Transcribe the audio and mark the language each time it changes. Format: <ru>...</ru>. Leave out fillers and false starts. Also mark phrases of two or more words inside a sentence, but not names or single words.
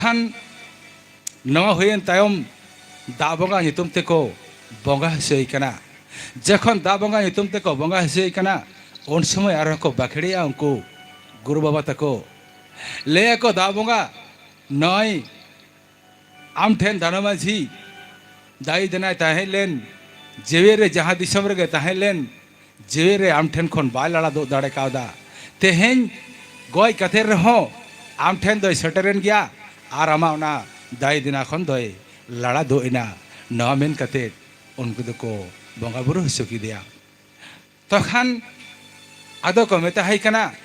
<sat>खान नवा हुएन तायम दा बंगा नितुम तेको बंगा हसई कना जखन दा बंगा नितुम तेको बंगा हसई कना उन समय आरो को बाखड़िया उनको गुरु बाबा तको ले को दा बंगा नय आम ठेन धानमाझी दाई देनाय ताहे लेन जेवेरे जहाँ दिसम रे ताहे लेन जेवेरे आम ठेन खन बाय लाड़ा दो दाड़े कावदा तेहेन गय कथे रहो आम ठेन दो सेटरेन गया आर आमा उना दाई दिना खन दो लाड़ा दो इना नवा मेन कथे उनको दो को बंगा बुरु हसुकी दिया तो खान आदो को मेता है कना</sat>